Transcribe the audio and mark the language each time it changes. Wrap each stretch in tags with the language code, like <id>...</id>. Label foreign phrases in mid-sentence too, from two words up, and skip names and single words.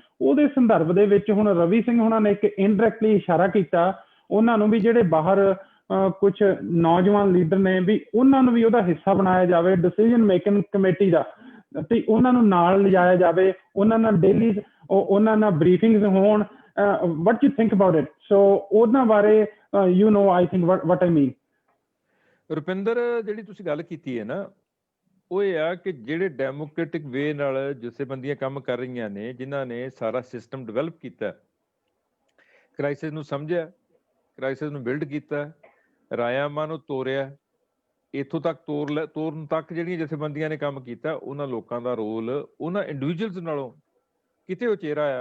<pa>ਉਹਦੇ ਸੰਦਰਭ ਦੇ ਵਿੱਚ ਹੁਣ ਰਵੀ ਸਿੰਘ ਹੋਣਾ ਨੇ ਇੱਕ ਇਨਡਾਇਰੈਕਟਲੀ ਇਸ਼ਾਰਾ ਕੀਤਾ ਉਹਨਾਂ ਨੂੰ ਵੀ, ਜਿਹੜੇ ਬਾਹਰ ਕੁਝ ਨੌਜਵਾਨ ਲੀਡਰ ਨੇ ਵੀ, ਉਹਨਾਂ ਨੂੰ ਵੀ ਉਹਦਾ ਹਿੱਸਾ ਬਣਾਇਆ ਜਾਵੇ</pa> <en>decision making committee</en> <pa>ਦਾ, ਤੇ ਉਹਨਾਂ ਨੂੰ ਨਾਲ ਲਿਜਾਇਆ ਜਾਵੇ, ਉਹਨਾਂ ਨਾਲ ਡੇਲੀ ਉਹਨਾਂ ਨਾਲ ਬਰੀਫਿੰਗਸ ਹੋਣ।</pa> <en>what you think about it? So</en> <pa>ਉਹਨਾਂ ਬਾਰੇ</pa> <en>I think what I mean।</en> <pa>ਰੁਪਿੰਦਰ, ਜਿਹੜੀ ਤੁਸੀਂ ਗੱਲ ਕੀਤੀ ਹੈ ਨਾ, ਉਹ ਇਹ ਆ ਕਿ ਜਿਹੜੇ</pa> <en>democratic way</en> <pa>ਨਾਲ ਜਥੇਬੰਦੀਆਂ ਕੰਮ ਕਰ ਰਹੀਆਂ ਨੇ, ਜਿਨ੍ਹਾਂ ਨੇ ਸਾਰਾ ਸਿਸਟਮ ਡਿਵੈਲਪ ਕੀਤਾ, ਕ੍ਰਾਈਸਿਸ ਨੂੰ ਸਮਝਿਆ, ਕ੍ਰਾਈਸਿਸ ਨੂੰ ਬਿਲਡ ਕੀਤਾ, ਰਾਇਆਮਾ ਨੂੰ ਤੋਰਿਆ, ਇੱਥੋਂ ਤੱਕ ਤੋਰਨ ਤੱਕ ਜਿਹੜੀਆਂ ਜਥੇਬੰਦੀਆਂ ਨੇ ਕੰਮ ਕੀਤਾ, ਉਹਨਾਂ ਲੋਕਾਂ ਦਾ ਰੋਲ ਉਹਨਾਂ ਇੰਡੀਵਿਜੂਅਲਸ ਨਾਲੋਂ ਕਿਤੇ ਉਚੇਰਾ ਆ।</pa>